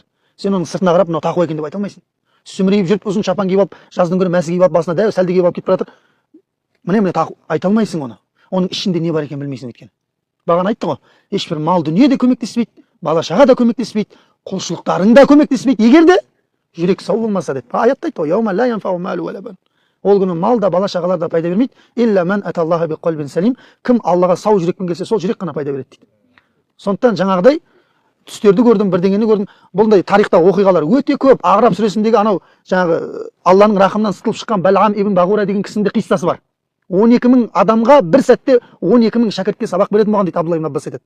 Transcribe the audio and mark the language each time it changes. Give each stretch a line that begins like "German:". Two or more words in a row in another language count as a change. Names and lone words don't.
Kazakh: Сен оның сыртына қарап, мынау тақуа екен деп айта алмайсың. Сүмірейіп жүріп, ұзын шапан киіп алып, жаздың күні мәсі киіп алып, басына дәу сәлде киіп алып кетіп жатыр. Міне айта алмайсың оны. Оның ішінде не бар екен білмейсің өйткені. Бағана айтты ғой, ешбір мал дүние де көмектеспейді, бала шаға да көмектеспейді, құлшылықтарың да көмектеспейді. Егер де жүрек сау болмаса деп. Аятта айтты ғой,
Arabic: يوم لا ينفع مال ولا بنون.
Kazakh: Ол күні мал да, бала шағалар да пайда бермейді.
Arabic: إلا من أتى الله بقلب سليم.
Kazakh: Кім Аллаға сау жүрекпен келсе, сол жүрек қана пайда береді дейді. Сондықтан жаңағыдай түстерді көрдім, бірдеңені көрдім. Бұндай тарихта оқиғалар өте көп. Ағраб сүресіндегі анау жаңағы Алланың рахымынан сытылып шыққан Бәлғам ибн Бағура деген кісінің де қиссасы бар. 12.000 адамға бір сәтте 12.000 шәкіртке сабақ беретін болған дейді Абдулла ибн Аббас айтады.